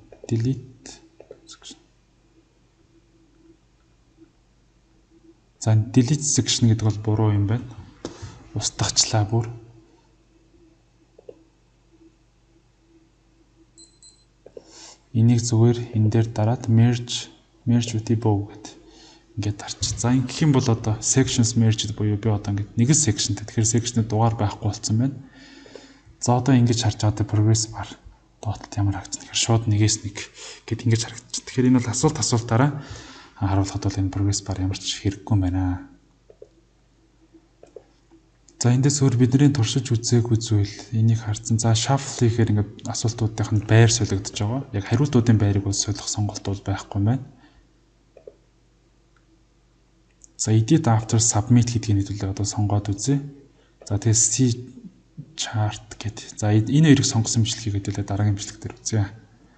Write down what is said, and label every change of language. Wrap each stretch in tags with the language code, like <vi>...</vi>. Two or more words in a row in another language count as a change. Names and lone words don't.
<en>Delete section.</en> <mn>За</mn> <en>delete section</en> <mn>гэдэг бол буруу юм байна. Устгахчлаа бүр. Энийг зүгээр энэ дээр дараад</mn> <en>merge with above</en> <mn>гэдэг ингээд дарчих. За ингэх юм бол одоо</mn> <en>sections merged</en> <mn>буюу би одоо ингээд нэг sectionтэй. Тэгэхээр section-д дугаар байхгүй болсон байна. За одоо ингэж харж байгаа</mn> <en>progress bar</en> <mn>доотлолт ямар харагдсан. Тэгэхээр шууд нэгээс нэг гэд ингэж харагдчих. Тэгэхээр энэ бол асуултаараа харуулхад бол энэ</mn> <en>progress bar</en> <mn>ямар ч хэрэггүй юм байна. За эндээс өөр бидний туршиж үзээгүй зүйл энийг харсан. За shuffle хийхээр ингээд асуултуудынх нь байр солигдож байгаа. Яг хариултуудын байрыг бол солих сонголт бол байхгүй байна. За</mn> <en>edit after submit</en> <mn>гэдгийг хэдүүлээ одоо сонгоод үзье. За тэгээ C chart гэдэг. За энэ хоёрыг сонгосон бичлэгийг хэдүүлээ дараагийн бичлэг дээр үзье.</mn>